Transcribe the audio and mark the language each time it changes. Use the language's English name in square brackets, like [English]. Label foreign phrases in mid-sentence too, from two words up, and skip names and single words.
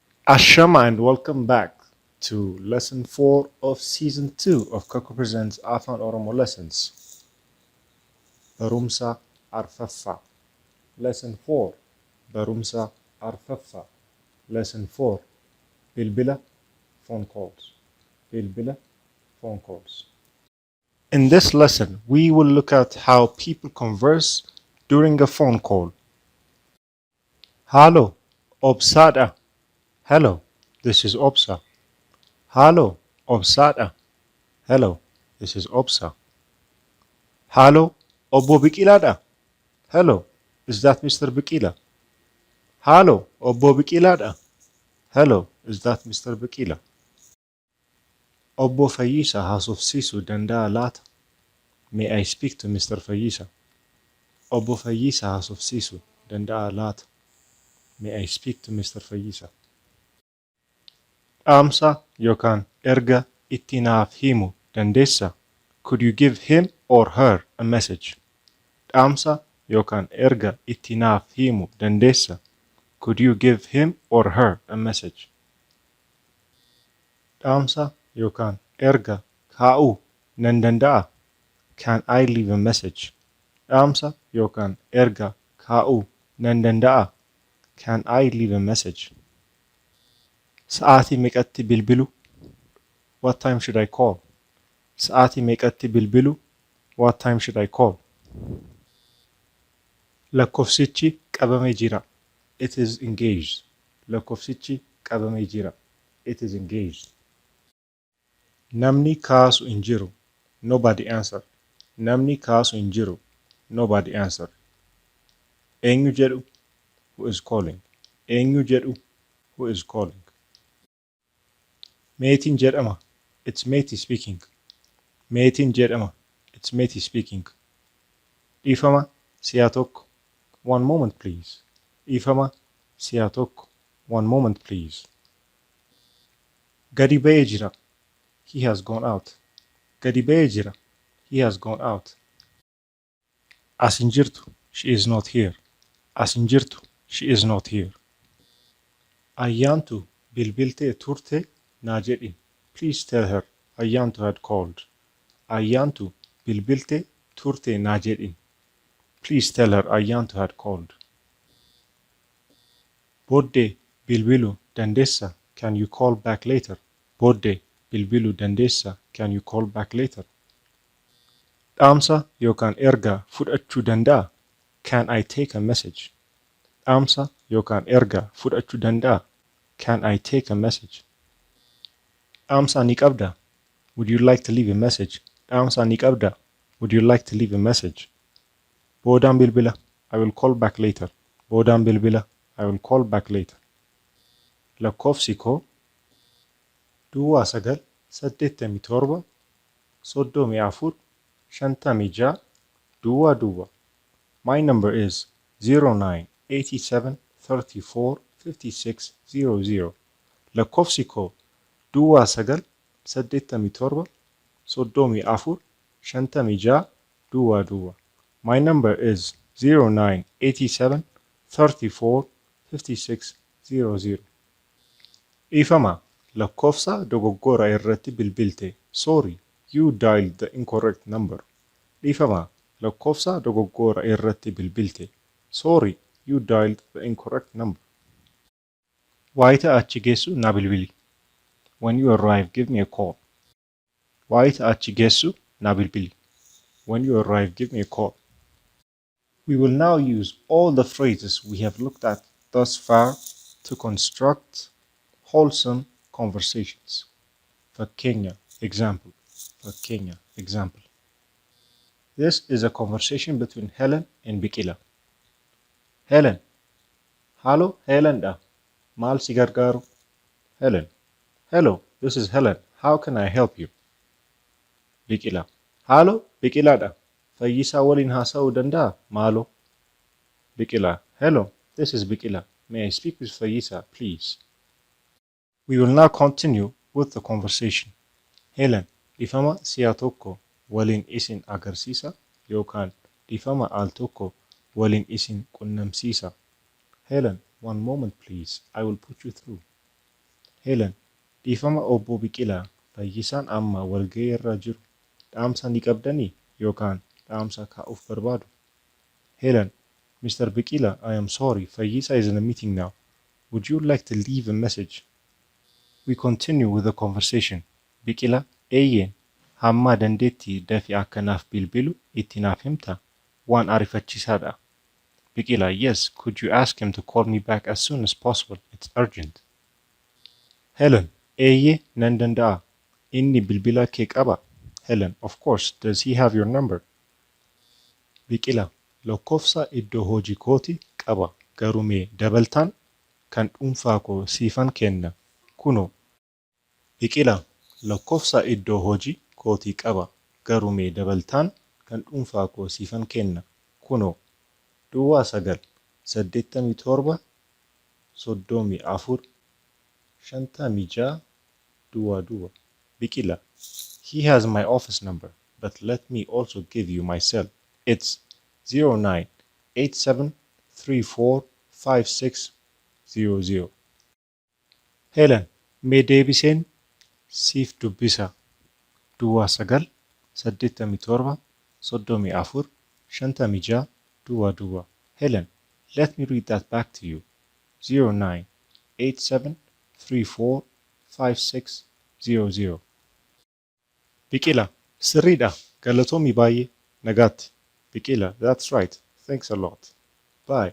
[English] Ashama and welcome back to lesson 4 of season 2 of Coco Presents Afan Oromo Lessons. [Oromo] Barumsa Arfafa. Lesson 4. Barumsa Arfafa. Lesson 4. [English] Bilbila phone calls. Bilbila phone calls. In this lesson, we will look at how people converse during a phone call. [Oromo] Hello, Obsada. [English] Hello, this is Obsa. Hello, Obsada. Hello, this is Obsa. Hello, [Oromo] Obbo Biqilaadha. [English] Hello, is that Mr. [Oromo] Biqila? Hello, Obbo Biqilaadha. [English] Hello, is that Mr. Biqila? [Oromo] Obbo Fayyisa haasofsiisuu danda'a laata? [English] May I speak to Mr. Fayyisa? [Oromo] Obbo Fayyisa haasofsiisuu danda'a laata? [English] May I speak to Mr. Fayyisa? [Oromo] Dhaamsa yookaan erga itti naaf himu dandeessa? [English] Could you give him or her a message? [Oromo] Dhaamsa yookaan erga itti naaf himu dandeessa? [English] Could you give him or her a message? [Oromo] Dhaamsa yookaan erga kaa'uu nan danda'a? [English] Can I leave a message? [Oromo] Dhaamsa yookaan erga kaa'uu nan danda'a? [English] Can I leave a message? [Oromo] Sa'aatii meeqatti bilbilu? [English] What time should I call? [Oromo] Sa'aatii meeqatti bilbilu? [English] What time should I call? [Oromo] Lakkoofsichi qabamee jira. [English] It is engaged. [Oromo] Lakkoofsichi qabamee jira. [English] It is engaged. [Oromo] Namni kaasu hin jiru. [English] Nobody answered. [Oromo] Namni kaasu hin jiru. [English] Nobody answered. [Oromo] Eenyu jedhu? [English] Who is calling? [Oromo] Eenyu jedhu? [English] Who is calling? [Oromo] Meetiin jedhama. [English] It's Meeti speaking. [Oromo] Meetiin jedhama. [English] It's Meeti speaking. [Oromo] Dhiifama si'a tokko. [English] One moment please. [Oromo] Dhiifama si'a tokko. [English] One moment please. [Oromo] Gadi ba'ee jira. [English] He has gone out. [Oromo] Gadi ba'ee jira. [English] He has gone out. [Oromo] As hin jirtu. [English] She is not here. [Oromo] As hin jirtu. [English] She is not here. [Oromo] Ayyaantu bilbiltee turte naa jedhin. [English] Please tell her Ayyaantu had called. [Oromo] Ayyaantu bilbiltee turte naa jedhin. [English] Please tell her Ayyaantu had called. [Oromo] Booddee bilbiluu dandeessa. [English] Can you call back later? [Oromo] Booddee bilbiluu dandeessa. [English] Can you call back later? [Oromo] Dhaamsa yookaan ergaa fudhachuu danda'a? [English] Can I take a message? [Oromo] Dhaamsa yookaan ergaa fudhachuu danda'a? [English] Can I take a message? [Oromo] Dhaamsa ni qabda? [English] Would you like to leave a message? [Oromo] Dhaamsa ni qabda? [English] Would you like to leave a message? [Oromo] Boodaan bilbila. [English] I will call back later. [Oromo] Boodaan bilbila. [English] I will call back later. [Oromo] Lakkoofsi koo Duwwaa 987 34 56 Duwwaa. [English] My number is 0987 34 56 00. [Oromo] Lakkoofsi koo Duwwaa 987 34 56 Duwwaa. [English] My number is 0987 34 56 00. [Oromo] Dhiifama lakkoofsa dogoggora irratti bilbilte. [English] Sorry, you dialed the incorrect number. [Oromo] Dhiifama lakkoofsa dogoggora irratti bilbilte. [English] Sorry, you dialed the incorrect number. [Oromo] Waayita achi geessu na bilbili. [English] When you arrive, give me a call. [Oromo] Waayita achi geessu na bilbili. [English] When you arrive, give me a call. We will now use all the phrases we have looked at thus far to construct wholesome conversations. [Oromo] Fakkenya, example. Fakkenya, example. [English] This is a conversation between Helen and Biqila. [Oromo] Helen. Hello, Helen da. Maal si gargaaru? [English] Helen. Hello, this is Helen. How can I help you? [Oromo] Biqila. Hello, Biqila da. Fayyisaa waliin haasa'uu danda'a? Maaloo? Biqila. [English] Hello, this is Biqila. May I speak with Fayyisa, please? We will now continue with the conversation. Helen, [Oromo] dhiifama si'a tokko waliin isin agarsiisa yookaan dhiifama al tokko waliin isin qunnamsiisa. [English] Helen, one moment please. I will put you through. Helen, [Oromo] dhiifama obbo Biqilaa fayyisaan amma walga'ii irra jiru. Dhaamsa ni qabdanii yookaan dhaamsa kaa'uuf barbaadu? [English] Helen, Mr. Biqila, I am sorry, Fayyisa is in a meeting now. Would you like to leave a message? We continue with the conversation. [Oromo] Biqila, eeyyeen, hamma dandeetti dafii akkanaaf bilbilu itti naaf himta. Waan ariifachiisaadha. [English] Biqila, yes, could you ask him to call me back as soon as possible? It's urgent. Helen, [Oromo] eeyyee, nan danda'a. Inni bilbila kee qaba? [English] Helen, of course, does he have your number? [Oromo] Biqila, lakkoofsa iddoo hojii kooti qaba. Garuu mee dabaltaan kan dhuunfaa koo siifan kenna. Kunoo. Biqila, lakkoofsa iddoo hojii kooti qaba. Garuu mee dabaltaan kan dhuunfaa koo siifan kenna. Kunoo. Duwwaa 9 87 34 56 duwwaa. [English] Biqila, he has my office number, but let me also give you my cell. It's 0987345600. Helen, [Oromo] mee deebiseen siif dubbisa. Duwwaa 9 87 34 56 duwwaa. [English] Helen, let me read that back to you. 0987345600. [Oromo] Biqila, sirriidha. Galatoomii baay'ee. Nagaatti. [English] Biqila, that's right. Thanks a lot. Bye.